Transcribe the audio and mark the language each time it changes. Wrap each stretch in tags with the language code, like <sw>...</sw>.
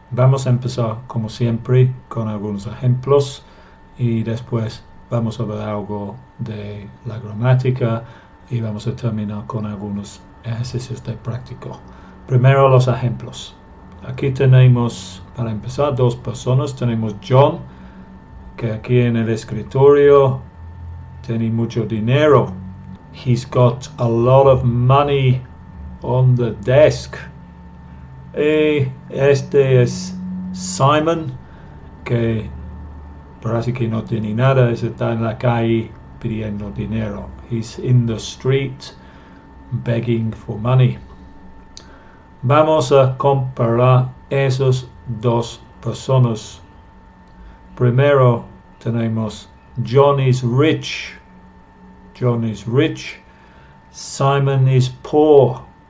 <es>Vamos a empezar, como siempre, con algunos ejemplos y después vamos a ver algo de la gramática y vamos a terminar con algunos ejercicios de práctico. Primero los ejemplos. Aquí tenemos, para empezar, dos personas. Tenemos John, que aquí en el escritorio tiene mucho dinero.</es> <en>He's got a lot of money on the desk.</en> <es>Y este es Simon, que parece que no tiene nada, está en la calle pidiendo dinero.</es> <en>He's in the street begging for money.</en> <es>Vamos a comparar esas dos personas. Primero tenemos</es> <en>John is rich. John is rich. Simon is poor.</en>